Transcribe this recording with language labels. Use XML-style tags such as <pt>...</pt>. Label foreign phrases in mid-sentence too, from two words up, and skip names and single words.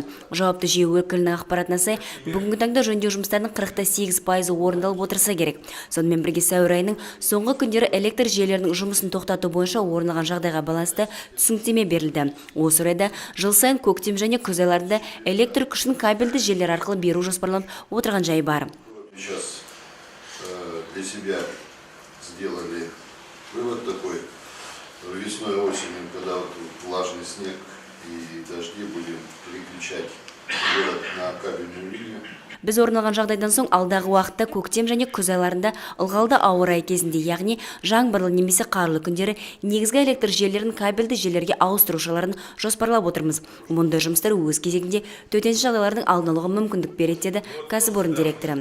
<kk>Жауапты жүйе өкілінің ақпаратына сай, бүгінгі таңда жөндеу жұмыстарының 48% орындалып отырса керек. Сонымен бірге сәуір айының соңғы күндері электр жүйелерінің жұмысын тоқтату бойынша орын алған жағдайға байланысты түсініктеме берілді. Осы орайда жыл сайын көктем және күз айларында электр күшін кабельді желілер арқылы беру жоспарланып отырған жайы бар.</kk> <ru>Сейчас для себя сделали вывод такой: весной и осенью, когда влажный снег и дожди, будем переключать город на кабельную линию.</ru> <kk>Біз орын алған жағдайдан соң алдағы уақытта көктем және күз айларында ылғалды ауа райы кезінде, яғни жаңбырлы немесе қарлы күндері негізгі электр желілерін кабельді желілерге ауыстыру шараларын жоспарлап отырмыз. Мұндай жұмыстар өз кезегінде төтенше жағдайлардың алдын алуға мүмкіндік береді деді кәсіпорын директоры.</kk>